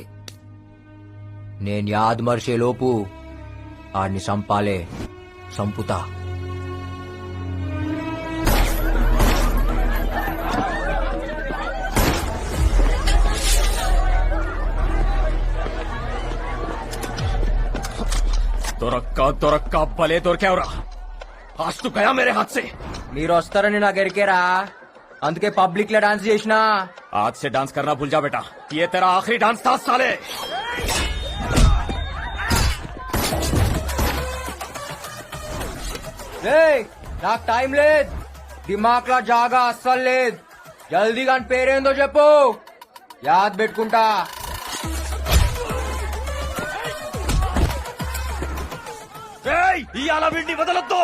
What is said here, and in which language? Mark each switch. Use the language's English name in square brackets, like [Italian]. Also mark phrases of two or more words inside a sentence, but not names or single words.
[Telugu] నేను యాద్ మర్చే లోపు ఆడిని చంపాలే. సంపుతా. దొరక్క భలే దొరికావురా. [Hindi] आज तो गया मेरे हाथ से. [Telugu] మీరు వస్తారని నాకు ఎరికేరా, అందుకే పబ్లిక్ లో డాన్స్ చేసినా. [Hindi] आज से डांस करना भूल जा बेटा. ये तेरा आखिरी डांस था साले. [Telugu] ఏయ్, నాకు టైం లేదు, దిమాగ్ లో జాగా అస్సలు లేదు. జల్దీగా అని పేరేందో చెప్పు, యాద్ పెట్టుకుంటా. ఇవాళ వీడిని వదలొద్దు.